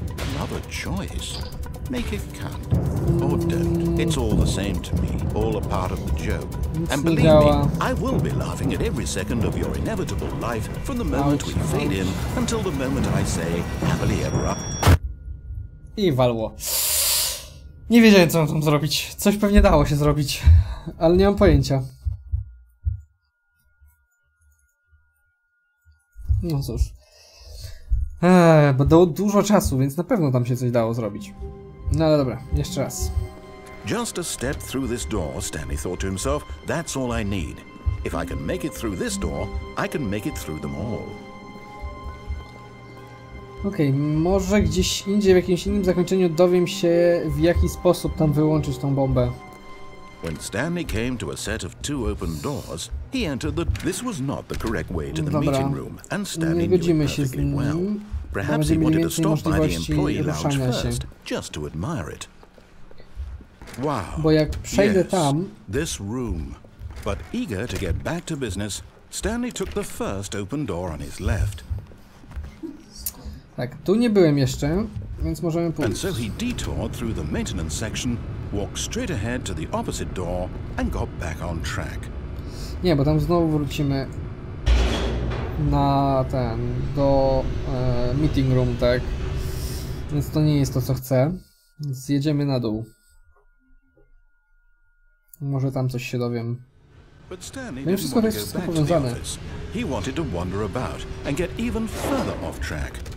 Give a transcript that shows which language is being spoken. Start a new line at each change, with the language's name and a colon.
English: Another choice. Make it count. Or don't. It's all the same to me. All a part of the joke. And believe me, I will be laughing at every second of your inevitable life from the moment we fade in until the moment I say happily ever up.
Polish: I walło. Nie wiedziałem, co mam tam zrobić. Coś pewnie dało się zrobić, ale nie mam pojęcia. No cóż. Bo dało dużo czasu, więc na pewno tam się coś dało zrobić. No ale dobra, jeszcze raz.
English: Just a step through this door, Stanley thought to himself, that's all I need. If I can make it through this door, I can make it through them all.
Polish: Okej, może gdzieś indziej, w jakimś innym zakończeniu dowiem się, w jaki sposób tam wyłączyć tą bombę.
English: When Stanley came to a set of 2 open doors, he entered the... This was not the correct way to the meeting room, and Stanley knew it perfectly well. Perhaps he wanted to stop by the employee lounge first, just to admire it. Wow.
Polish: Bo jak przejdę tam...
English: This room. But eager to get back to business, Stanley took the first open door on his left.
Polish: Tak, tu nie byłem jeszcze, więc możemy pójść.
English: And so he detoured through the maintenance section, walked straight ahead to the opposite door, and got back on track.
Polish: Nie, bo tam znowu wrócimy na do meeting room, tak? Więc to nie jest to, co chcę. Więc jedziemy na dół. Może tam coś się dowiem. No i wszystko to jest powiązane.
English: He wanted to wander about and get even further off track.